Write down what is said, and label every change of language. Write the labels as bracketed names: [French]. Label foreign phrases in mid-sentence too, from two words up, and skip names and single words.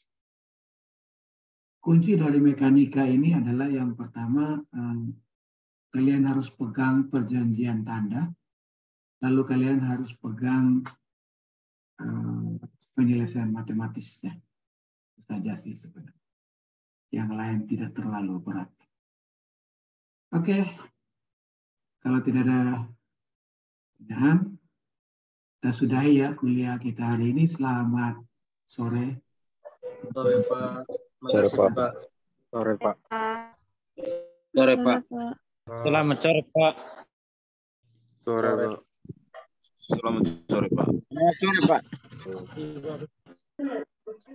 [Indonesian] Kunci dari mekanika ini adalah yang pertama, kalian harus pegang perjanjian tanda, lalu kalian harus pegang penyelesaian matematisnya. Itu saja sih sebenarnya. Yang lain tidak terlalu berat. Oke, kalau tidak ada pertanyaan, kita sudahi ya kuliah kita hari ini. Selamat sore. Sore Pak. Sore Pak. Sore Pak. Sore Pak. Selamat sore Pak. Sore Pak. Selamat sore Pak. Selamat sore Pak.